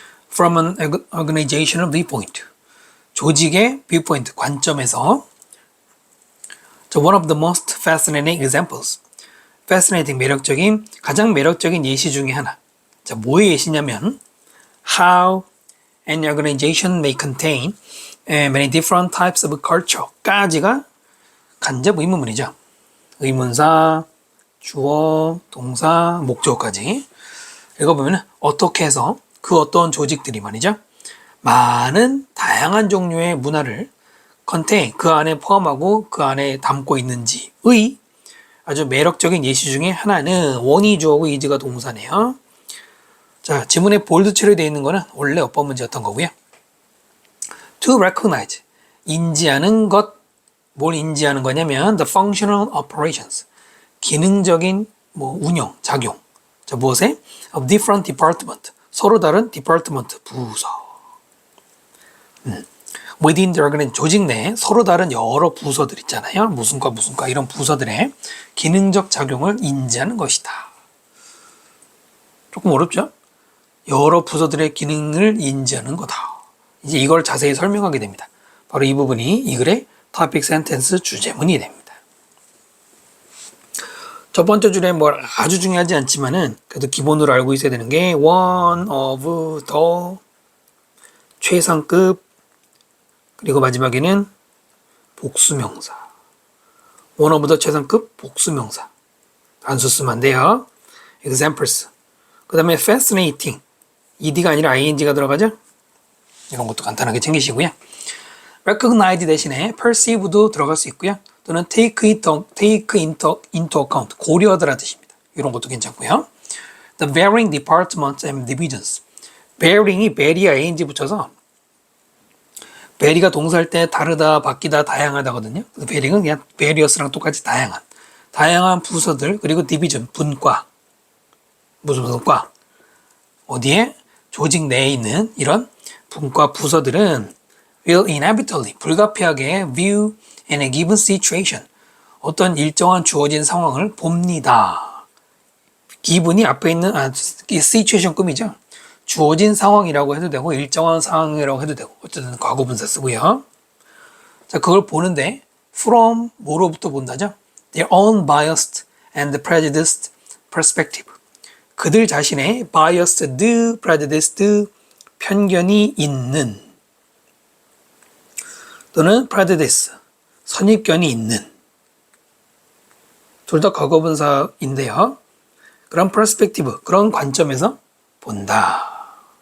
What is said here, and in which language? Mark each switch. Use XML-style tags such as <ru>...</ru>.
<en>From an organizational viewpoint.</en> <ko>조직의</ko> <en>viewpoint,</en> <ko>관점에서</ko> <en>one of the most fascinating examples.</en> <ko>fascinating, 매력적인, 가장 매력적인 예시 중에 하나. 자, 뭐의 예시냐면</ko> <en>How an organization may contain many different types of culture.</en> <ko>까지가 간접 의문문이죠. 의문사, 주어, 동사, 목적어까지 읽어보면 어떻게 해서 그 어떤 조직들이 말이죠. 많은 다양한 종류의 문화를 contain, 그 안에 포함하고 그 안에 담고 있는지의 아주 매력적인 예시 중에 하나는 원이 주어고 is가 동사네요. 자, 지문에 볼드 처리되어 있는 거는 원래 어법 문제였던 거고요.</ko> <en>To recognize,</en> <ko>인지하는 것, 뭘 인지하는 거냐면</ko> <en>the functional operations,</en> <ko>기능적인 운영, 작용. 자, 무엇에?</ko> <en>of different department,</en> <ko>서로 다른 department, 부서.</ko> <en>within the organization,</en> <ko>조직 내에 서로 다른 여러 부서들 있잖아요. 무슨과 무슨과 이런 부서들의 기능적 작용을 인지하는 것이다. 조금 어렵죠? 여러 부서들의 기능을 인지하는 거다. 이제 이걸 자세히 설명하게 됩니다. 바로 이 부분이 이 글의</ko> <en>topic sentence</en> <ko>주제문이 됩니다. 첫 번째 줄에 뭐 아주 중요하지 않지만은 그래도 기본으로 알고 있어야 되는 게</ko> <en>one of the</en> <ko>최상급 그리고 마지막에는 복수명사. one of the 최상급 복수명사. 단수 쓰면 안 돼요. examples. 그 다음에 fascinating. ed가 아니라 ing가 들어가죠? 이런 것도 간단하게 챙기시고요. recognize 대신에 perceive도 들어갈 수 있고요. 또는</ko> <en>take into account,</en> <ko>고려하다라는 뜻입니다. 이런 것도 괜찮고요.</ko> <en>The varying departments and divisions.</en> <ko>varying이 vary에 ing 붙여서 vary가 동사할 때 다르다, 바뀌다, 다양하다거든요. varying은 그냥 various랑 똑같이 다양한 부서들, 그리고 division, 분과. 무슨 과? 어디에? 조직 내에 있는 이런 분과 부서들은</ko> <en>will inevitably,</en> <ko>불가피하게</ko> <en>view in a given situation,</en> <ko>어떤 일정한 주어진 상황을 봅니다. given이 앞에 있는 situation 꿈이죠. 주어진 상황이라고 해도 되고 일정한 상황이라고 해도 되고 어쨌든 과거분사 쓰고요. 자, 그걸 보는데 from 뭐로부터 본다죠?</ko> <en>Their own biased and prejudiced perspective.</en> <ko>그들 자신의 biased, prejudiced, 편견이 있는 또는 prejudice, 선입견이 있는 둘 다 과거분사인데요. 그런 perspective, 그런 관점에서 본다.</ko>